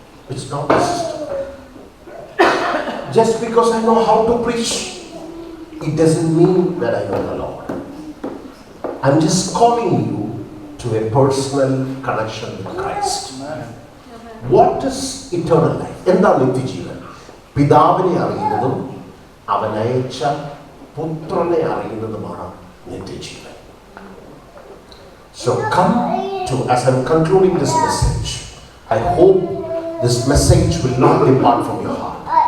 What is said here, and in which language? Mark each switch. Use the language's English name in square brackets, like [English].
[English] It's not the system. Just because I know how to preach, it doesn't mean that I know the Lord. I'm just calling you to a personal connection with Christ. What is eternal life? [Malayalam] എന്താണ് നിത്യജീവൻ? പിതാവിനെ അറിയുന്നതും അവൻ അയച്ച പുത്രനെ അറിയുന്നതുമാണ് നിത്യജീവൻ. [English] So come to, as I'm concluding this message, I hope this message will not depart from your heart.